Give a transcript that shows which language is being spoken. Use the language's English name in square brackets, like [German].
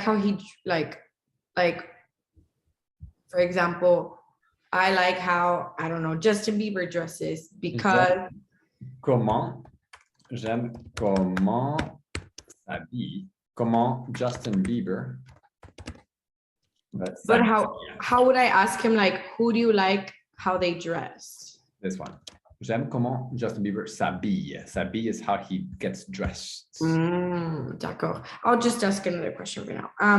[English] How he like, for example, I like how, I don't know, Justin Bieber dresses because [French] J'aime comment s'habille, comment Justin Bieber. [English] but [French] s'habille. [English] how would I ask him, like, who do you like how they dress? This one. [French] J'aime comment Justin Bieber s'habille. [English] S'habille is how he gets dressed. [French] D'accord. [English] I'll just ask another question for now.